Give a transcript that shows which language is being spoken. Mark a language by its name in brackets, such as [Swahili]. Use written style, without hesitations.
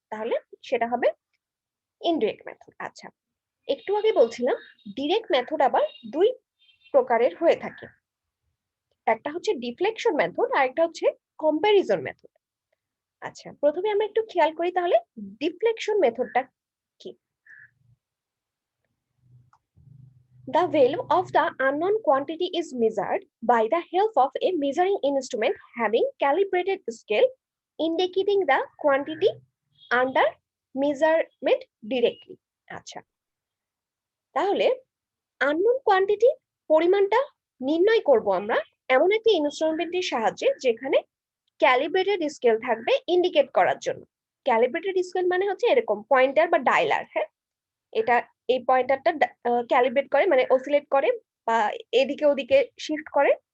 [Bangla] তাহলে সেটা হবে ইনডিরেক্ট মেথড। আচ্ছা, একটু আগে বলছিলাম ডিরেক্ট মেথড আবার দুই প্রকারের হয়ে থাকে, একটা হচ্ছে ডিফ্লেকশন মেথড আর একটা হচ্ছে কম্প্যারিজন মেথড। আচ্ছা, প্রথমে আমরা একটু খেয়াল করি তাহলে ডিফ্লেকশন মেথডটা কি। [English] The value of the unknown quantity is measured by the help of a measuring instrument having calibrated scale indicating the quantity under measurement directly। [Bangla] আচ্ছা, তাহলে unknown quantity পরিমাণটা নির্ণয় করব আমরা এমন একটা ইনস্ট্রুমেন্টের সাহায্যে যেখানে ক্যালিব্রেটেড স্কেল থাকবে ইন্ডিকেট করার জন্য। ক্যালিব্রেটেড স্কেল মানে হচ্ছে এরকম পয়েন্টার বা ডায়ালার। হ্যাঁ, এটা এই পয়েন্টারটা ক্যালিব্রেট করে মানে অসিলেট করে বা এদিকে ওদিকে শিফট করে।